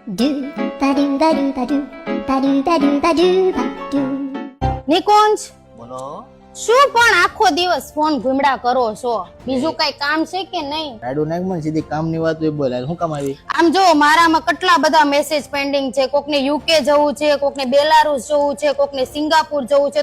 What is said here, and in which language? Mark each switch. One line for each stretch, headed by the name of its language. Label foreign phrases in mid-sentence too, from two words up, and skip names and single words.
Gujarati: do ba do ba do ba do ba do ba do ba do ba do. નિકુંજ, બોલો. શું પણ આખો દિવસ ફોન ઘુમડા કરો છો? બીજું કઈ કામ છે કે નહીં? રાડુ નાખ મને સીધી કામની વાત હોય બોલે. શું કામ આવી? આમ જો મારામાં કેટલા બધા મેસેજ પેન્ડિંગ છે. કોકને યુકે જવું છે, કોકને બેલારુસ જવું છે, કોકને સિંગાપુર જવું છે.